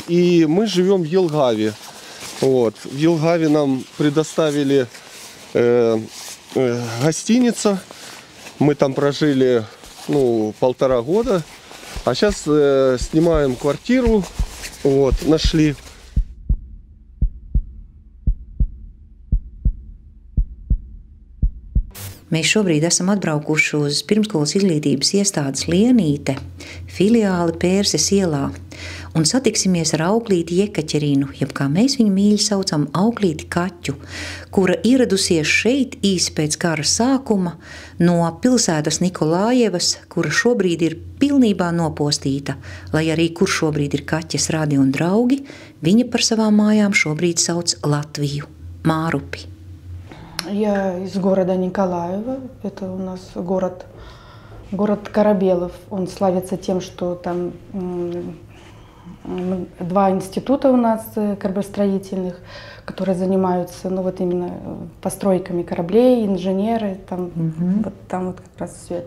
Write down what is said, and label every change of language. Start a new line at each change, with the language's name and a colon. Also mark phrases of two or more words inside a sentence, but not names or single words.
Russian: И мы живем в Елгаве. Вот. В Елгаве нам предоставили гостиницу. Мы там прожили 1,5 года. А сейчас снимаем квартиру. Вот, нашли.
Latvian: Mēs šobrīd esam atbraukuši uz pirmskolas izglītības iestādes Lienīte, filiāli Pērses ielā, un satiksimies ar auklīti Jekaķerinu, jeb kā mēs viņu mīļi saucam, auklīti Kaķu, kura ieradusies šeit īsi pēc kara sākuma no pilsētas Nikolājevas, kura šobrīd ir pilnībā nopostīta, lai arī kur šobrīd ir Kaķes radi un draugi, viņa par savām mājām šobrīd sauc Latviju, Mārupi.
Russian: Я из города Николаева, это у нас город Корабелов. Он славится тем, что там 2 института у нас кораблестроительных, которые занимаются именно постройками кораблей, инженеры, там, там как раз все это.